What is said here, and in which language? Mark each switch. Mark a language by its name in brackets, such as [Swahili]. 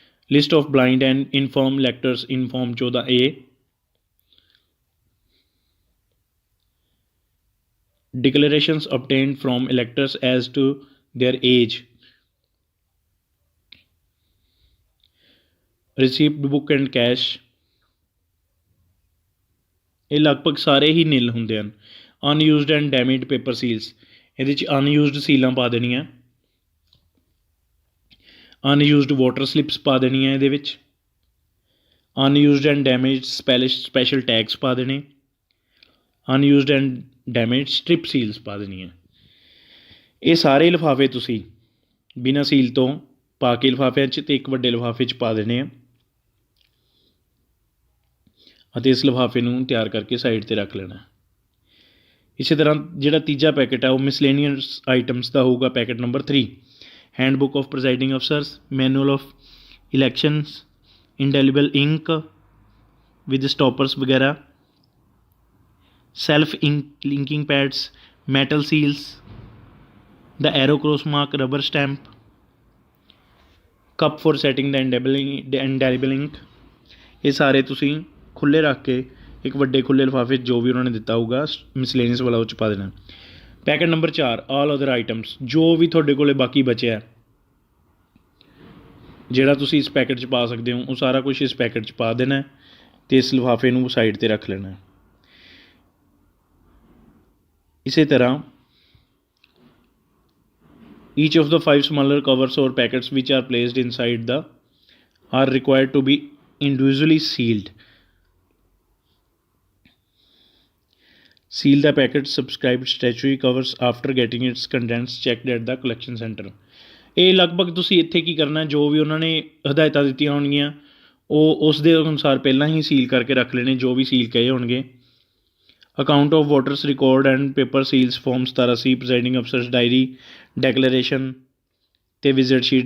[English] List of blind and infirm electors in form 14A, declarations obtained from electors as to their age, receipt book and cash। [Punjabi] ਇਹ ਲਗਭਗ ਸਾਰੇ ਹੀ nil ਹੁੰਦੇ ਹਨ। [English] unused and damaged paper seals, [Punjabi] ਇਹਦੇ 'ਚ unused ਸੀਲਾਂ ਪਾ ਦੇਣੀਆਂ। [English] unused voter slips [Punjabi] ਪਾ ਦੇਣੀਆਂ ਇਹਦੇ ਵਿੱਚ। [English] unused and damaged special tags [Punjabi] ਪਾ ਦੇਣੇ। [English] unused and damage strip seals [Punjabi] ਪਾ ਦੇਣੀਆਂ। ਇਹ ਸਾਰੇ ਲਿਫਾਫੇ ਤੁਸੀਂ ਬਿਨਾਂ ਸੀਲ ਤੋਂ ਪਾ ਕੇ ਲਿਫਾਫਿਆਂ 'ਚ ਅਤੇ ਇੱਕ ਵੱਡੇ ਲਿਫਾਫੇ 'ਚ ਪਾ ਦੇਣੇ ਆ ਅਤੇ ਇਸ ਲਿਫਾਫੇ ਨੂੰ ਤਿਆਰ ਕਰਕੇ ਸਾਈਡ 'ਤੇ ਰੱਖ ਲੈਣਾ। ਇਸੇ ਤਰ੍ਹਾਂ ਜਿਹੜਾ ਤੀਜਾ ਪੈਕਟ ਹੈ ਉਹ [English] miscellaneous items [Punjabi] ਦਾ ਹੋਊਗਾ। [English] Packet number 3 handbook of presiding officers, manual of elections, indelible ink with stoppers ਵਗੈਰਾ, self linking pads, metal seals, the arrow cross mark, rubber stamp, cup for setting the indelible ink। [Punjabi] ਇਹ ਸਾਰੇ ਤੁਸੀਂ ਖੁੱਲ੍ਹੇ ਰੱਖ ਕੇ ਇੱਕ ਵੱਡੇ ਖੁੱਲ੍ਹੇ ਲਿਫਾਫੇ ਜੋ ਵੀ ਉਹਨਾਂ ਨੇ ਦਿੱਤਾ ਹੋਊਗਾ ਮਿਸਲੇਨੀਅਸ ਵਾਲਾ ਉਹ 'ਚ ਪਾ ਦੇਣਾ। Packet number 4 [English] all other items, [Punjabi] ਜੋ ਵੀ ਤੁਹਾਡੇ ਕੋਲ ਬਾਕੀ ਬਚਿਆ ਜਿਹੜਾ ਤੁਸੀਂ ਇਸ ਪੈਕਟ 'ਚ ਪਾ ਸਕਦੇ ਹੋ ਉਹ ਸਾਰਾ ਕੁਛ ਇਸ ਪੈਕਟ 'ਚ ਪਾ ਦੇਣਾ ਅਤੇ ਇਸ ਲਿਫਾਫੇ ਨੂੰ ਸਾਈਡ 'ਤੇ ਰੱਖ ਲੈਣਾ। ਇਸੇ ਤਰ੍ਹਾਂ [English] each of the 5 smaller covers or packets which are placed inside the are required to be individually sealed। Seal the packet subscribed statutory covers after getting its contents checked at the collection center। [Punjabi] ਇਹ ਲਗਭਗ ਤੁਸੀਂ ਇੱਥੇ ਕੀ ਕਰਨਾ, ਜੋ ਵੀ ਉਹਨਾਂ ਨੇ ਹਦਾਇਤਾਂ ਦਿੱਤੀਆਂ ਹੋਣਗੀਆਂ ਉਹ ਉਸ ਦੇ ਅਨੁਸਾਰ ਪਹਿਲਾਂ ਹੀ ਸੀਲ ਕਰਕੇ ਰੱਖ ਲੈਣੇ ਜੋ ਵੀ ਸੀਲ ਕਹੇ ਹੋਣਗੇ। [English] Account of voters record and paper seals form 17C, presiding officers diary, declaration ਅਤੇ visit sheet.